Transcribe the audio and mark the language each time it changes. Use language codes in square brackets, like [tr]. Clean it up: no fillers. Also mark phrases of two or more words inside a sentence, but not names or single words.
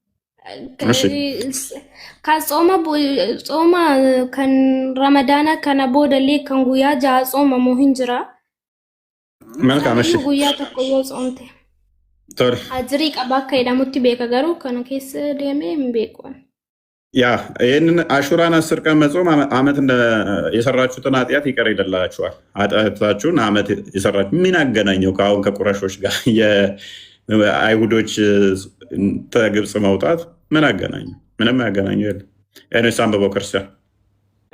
[om] Kan xooma kan ramadaana kana boodallee kan guyyaa jaha xoomamu hin jira. Guyyaa tokko yoo xoomte. Ajirii qaba akka jedhamutti beeka garuu kana keessa deemee hin beeku. [am] ያ ይህንን አሹራን 10 ቀን መጾም አመት የሰራችሁትን ኃጢአት ይቅር ይደላችኋል። ኃጢአታችሁን አመት የሰራችሁ ምን አገናኘው ከአሁን ከቁረሾች ጋር የአይሁዶች ከግብፅ መውጣት ምን አገናኘው? ምንም ያገናኘው የለም። ኤኒዌይስ አንብበው ክርስቲያን